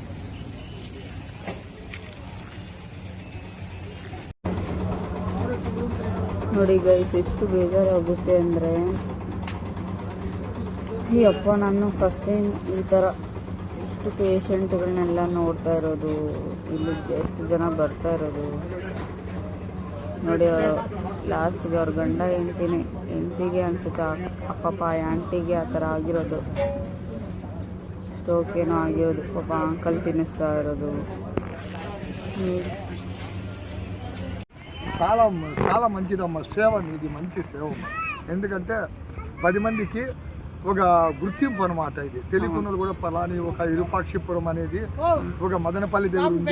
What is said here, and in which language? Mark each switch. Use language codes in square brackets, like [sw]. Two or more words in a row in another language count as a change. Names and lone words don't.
[kn] ನೋಡಿ ಗೈಸ್ ಎಷ್ಟು ಬೇಜಾರಾಗುತ್ತೆ ಅಂದರೆ, ಅಪ್ಪ ನಾನು [en] first time [kn] ಈ ಥರ ಇಷ್ಟು ಪೇಷಂಟ್ಗಳನ್ನೆಲ್ಲ ನೋಡ್ತಾ ಇರೋದು, ಇಲ್ಲಿ ಎಷ್ಟು ಜನ ಬರ್ತಾ ಇರೋದು ನೋಡಿ. ಲಾಸ್ಟ್ಗೆ ಅವ್ರ ಗಂಡ ಹೆಂಡತಿಗೆ ಅನಿಸುತ್ತೆ ಅಪ್ಪಪ್ಪ ಆಂಟಿಗೆ ಆ ಥರ ಆಗಿರೋದು, ಸ್ಟ್ರೋಕ್ ಏನೋ ಆಗಿರೋದು, ಪಾಪ ಅಂಕಲ್ ತಿನ್ನಿಸ್ತಾ ಇರೋದು. [te] చాలా మంచిదమ్మా సేవ, ఇది మంచి సేవ. ఎందుకంటే 10 మందికి ఒక గుర్తింపు అనమాట. ఇది తెలియకుండా కూడా పలాని ఒక ఇరుపాక్షిపురం అనేది ఒక మదనపల్లి దగ్గర ఉంది.